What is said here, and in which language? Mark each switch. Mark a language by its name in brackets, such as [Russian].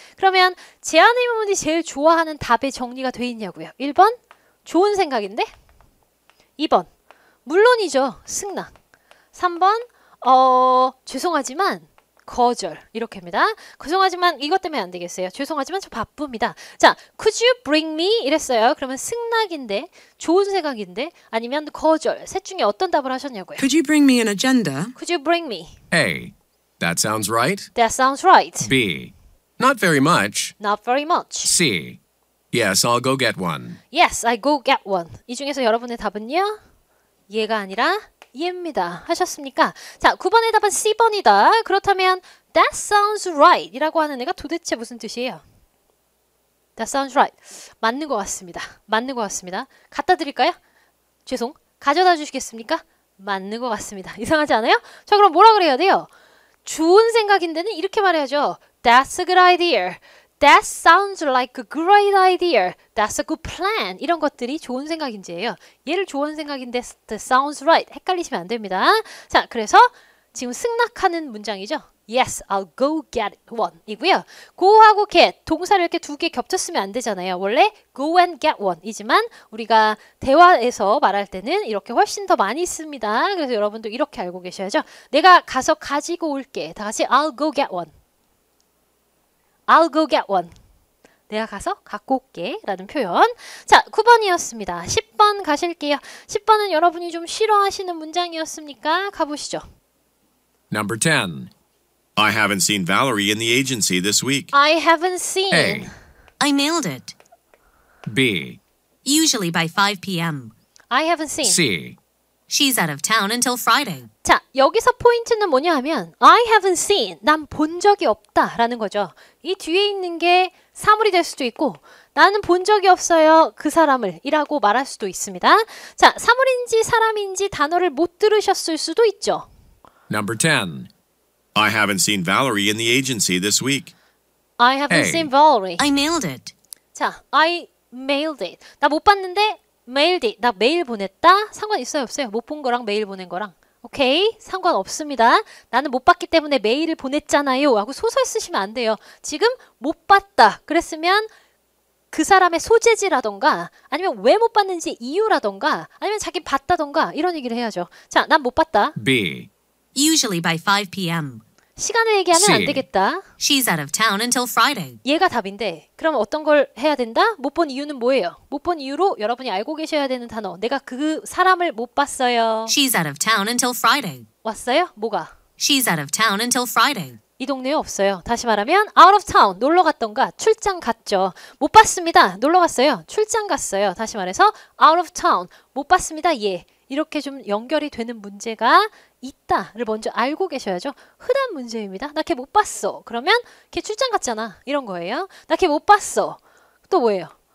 [Korean] 그러면 제한 의문문이 제일 좋아하는 답의 정리가 돼 있냐고요. 1번 좋은 생각인데 2번 물론이죠. 승낙. 3번 죄송하지만 거절 이렇게입니다. 죄송하지만 이것 때문에 안 되겠어요. 죄송하지만 저 바쁩니다. [English] 자, could you bring me [Korean] 이랬어요. 그러면 승낙인데 좋은 생각인데 아니면 거절 셋 중에 어떤 답을 하셨냐고요. [English] Could you bring me an agenda? Could you bring me? A. That sounds right. That sounds right. B. Not very much. Not very much. C. Yes, I'll go get one. Yes, I go get one. [Korean] 이 중에서 여러분의 답은요? 얘가 아니라 얘입니다. 하셨습니까? 자, 9번의 답은 C번이다. 그렇다면 [English] That sounds right [Korean] 이라고 하는 애가 도대체 무슨 뜻이에요? [English] That sounds right. [Korean] 맞는 것 같습니다. 맞는 것 같습니다. 갖다 드릴까요? 죄송. 가져다 주시겠습니까? 맞는 것 같습니다. 이상하지 않아요? 자, 그럼 뭐라 그래야 돼요? 좋은 생각인데는 이렇게 말해야죠. [English] That's a good idea. That sounds like a great idea. That's a good plan. [Korean] 이런 것들이 좋은 생각인지예요. 얘를 좋은 생각인데 [English] that sounds right. [Korean] 헷갈리시면 안 됩니다. 자, 그래서 지금 승낙하는 문장이죠. [English] Yes, I'll go get one [Korean] 이고요. go하고 get, 동사를 이렇게 두 개 겹쳤으면 안 되잖아요. 원래 [English] go and get one [Korean] 이지만 우리가 대화에서 말할 때는 이렇게 훨씬 더 많이 씁니다. 그래서 여러분도 이렇게 알고 계셔야죠. 내가 가서 가지고 올게. 다 같이 [English] I'll go get one. I'll go get one. [Korean] 내가 가서 갖고 올게 라는 표현. 자, 9번이었습니다. 10번 가실게요. 10번은 여러분이 좀 싫어하시는 문장이었습니까? 가보시죠. [English] Number 10. I haven't seen Valerie in the agency this week. I haven't seen. A. I mailed it. B. Usually by 5 p.m. I haven't seen. C. She's out of town until Friday. [Korean] 자, 여기서 포인트는 뭐냐 하면 [English] I haven't seen, [Korean] 난 본 적이 없다 라는 거죠. 이 뒤에 있는 게 사물이 될 수도 있고 나는 본 적이 없어요 그 사람을 이라고 말할 수도 있습니다. 자, 사물인지 사람인지 단어를 못 들으셨을 수도 있죠. Number 10. I haven't seen Valerie in the agency this week. I haven't A. seen Valerie. I mailed it. [English] 자, I mailed it. [Korean] 나 못 봤는데 [English] mailed it. [Korean] 나 메일 보냈다. 상관 있어요 없어요? 못 본 거랑 메일 보낸 거랑. 오케이, 상관없습니다. 나는 못 봤기 때문에 메일을 보냈잖아요 하고 소설 쓰시면 안 돼요. 지금 못 봤다 그랬으면 그 사람의 소재지라던가 아니면 왜 못 봤는지 이유라던가 아니면 자기 봤다던가 이런 얘기를 해야죠. 자, 난 못 봤다. [English] B. Usually by 5 p.m. [Korean] 시간을 얘기하면 안 [English] C. [Korean] 되겠다. [English] She's out of town until Friday. [Korean] 얘가 답인데 그럼 어떤 걸 해야 된다? 못 본 이유는 뭐예요? 못 본 이유로 여러분이 알고 계셔야 되는 단어. 내가 그 사람을 못 봤어요. [English] She's out of town until Friday. [Korean] 왔어요? 뭐가? [English] She's out of town until Friday. [Korean] 이 동네에 없어요. 다시 말하면 [English] out of town [Korean] 놀러 갔던가 출장 갔죠. 못 봤습니다. 놀러 갔어요. 출장 갔어요. 다시 말해서 [English] out of town [Korean] 못 봤습니다. 예. 이렇게 좀 연결이 되는 문제가 있다를 먼저 알고 계셔야죠. 흔한 문제입니다. 나 걔 못 봤어. 그러면 걔 출장 갔잖아. 이런 거예요. 나 걔 못 봤어. 또 뭐예요?